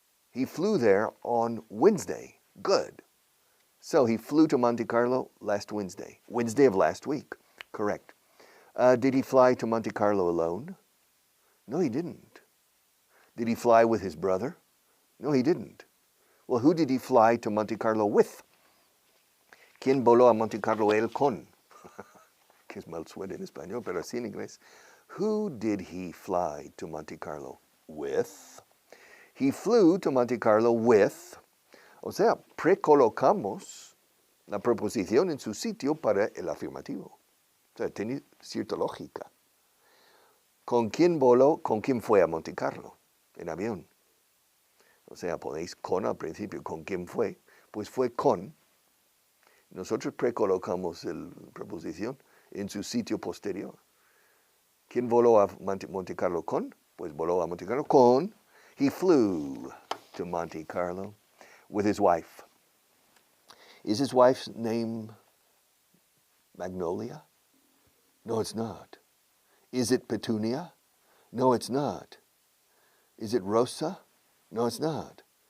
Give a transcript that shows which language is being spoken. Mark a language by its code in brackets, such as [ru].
[en] He flew there on Wednesday. Good. So he flew to Monte Carlo last Wednesday. Wednesday of last week. Correct. Did he fly to Monte Carlo alone? No, he didn't. Did he fly with his brother? No, he didn't. Well, who did he fly to Monte Carlo with? [es] ¿Quién voló a Monte Carlo él con? Que es mal suena en español, pero así en inglés. [en] Who did he fly to Monte Carlo with? He flew to Monte Carlo with, [es] o sea, precolocamos la preposición en su sitio para el afirmativo. O sea, tiene cierta lógica. ¿Con quién voló? ¿Con quién fue a Monte Carlo? En avión. O sea, ponéis con al principio. ¿Con quién fue? Pues fue con. Nosotros precolocamos la preposición en su sitio posterior. ¿Quién voló a Monte Carlo con? Pues voló a Monte Carlo con. [en] He flew to Monte Carlo with his wife. Is his wife's name Magnolia? No, it's not. Is it Petunia? No, it's not. Is it Rosa? No, it's not.